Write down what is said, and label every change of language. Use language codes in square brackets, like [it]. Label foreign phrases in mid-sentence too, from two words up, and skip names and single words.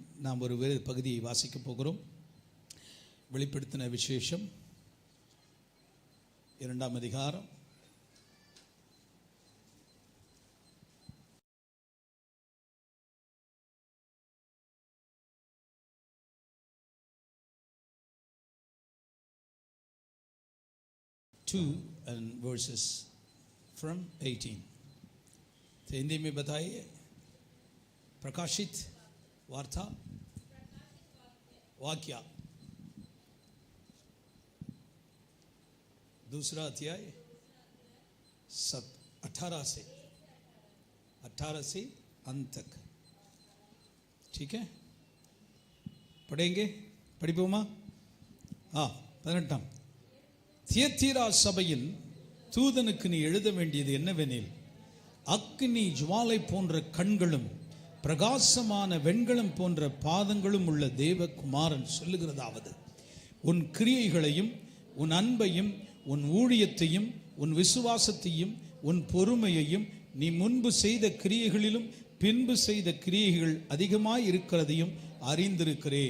[ta] நாம் ஒரு வேறு பகுதியை வாசிக்க போகிறோம். வெளிப்படுத்தின விசேஷம் 2ஆம் அதிகாரம் 2 [en] and verses from 18. [hi] तो हिंदी में बताइए. प्रकाशित वार्ता वाक्य 2 अध्याय 18 से अंत तक. ठीक है, पढ़ेंगे. [ta] படிப்போமா? 18. தியத்தீரா சபையின் தூதனுக்கு நீ எழுத வேண்டியது என்னவெனில், அக்கினி ஜுவாலை போன்ற கண்களும் பிரகாசமான வெண்கலம் போன்ற பாதங்களும் உள்ள தேவகுமாரன் சொல்லுகிறதாவது, உன் கிரியைகளையும் உன் அன்பையும் உன் ஊழியத்தையும் உன் விசுவாசத்தையும் உன் பொறுமையையும் நீ முன்பு செய்த கிரியைகளிலும் பின்பு செய்த கிரியைகள் அதிகமாய் இருக்கிறதையும் அறிந்திருக்கிறேன்.